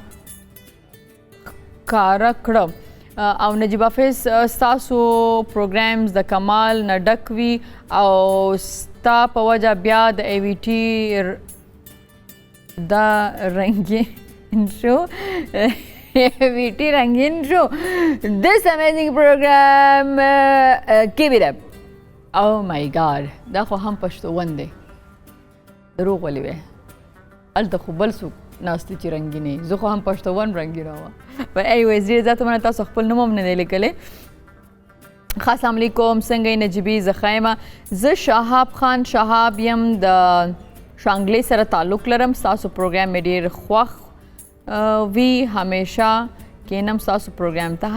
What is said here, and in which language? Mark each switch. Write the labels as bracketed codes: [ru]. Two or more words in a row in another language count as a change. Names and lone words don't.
[ps] ښکاره کړه او نجیب حافظ ستاسو پروګرامز د کمال نه ډک وي او ستا په وجه بیا د ای وي ټي دا رنګین شو VT رنگین شو. [en] This amazing program keep it up. Oh my god. [ps] دا خو هم پښتون دی. دروغ ولې وې. الته خو بل څوک ناستې چې رنګینې. زه خو هم پښتون رنګینه وه. [en] But anyways [ps] ډېر زیاته مننه تاسو خپل نوم هم نه دی لیکلی. [ar] السلام علیکم [ps] څنګه یې نجیبي زه ښه یم. زه شهاب خان شهاب یم د شانګلې سره تعلق لرم. ستاسو پروګرام مې ډېر خوښ وي همیشه کینم ستاسو پروګرام ته.